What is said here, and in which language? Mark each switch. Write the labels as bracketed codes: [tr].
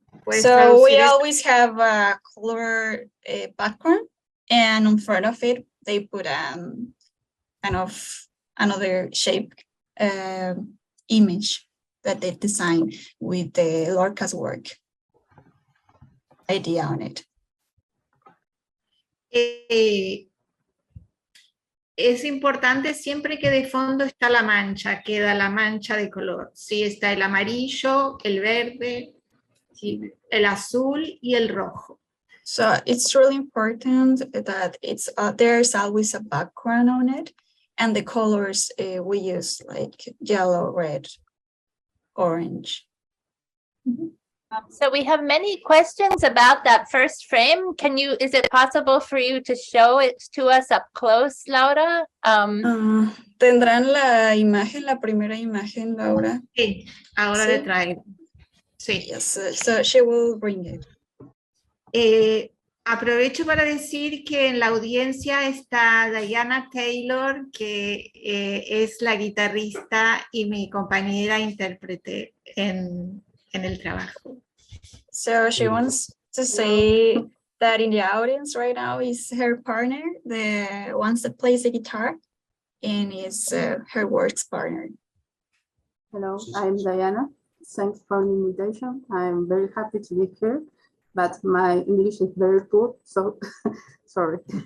[en] So we always have a color background, and in front of it, they put kind of another shape image that they design with the Lorca's work idea on it. [es] Es importante siempre que de fondo está la mancha, queda la mancha de color. Sí, está el amarillo, el verde, el azul y el rojo. [en] So it's really important that it's there's always a background on it, and the colors we use like yellow, red, orange. Mm-hmm. So we have many questions about that first frame. Is it possible for you to show it to us up close, Laura? [es] ¿Tendrán la imagen, la primera imagen, Laura? Sí, ahora le traigo. Sí. [en] Yes, so she will bring it. [es] Aprovecho para decir que en la audiencia está Diana Taylor, que es la guitarrista y mi compañera intérprete en el trabajo. [en] So she wants to say that in the audience right now is her partner, the one that plays the guitar, and is her works partner. Hello, I'm Diana. Thanks for the invitation. I'm very happy to be here, but my English is very poor, so sorry.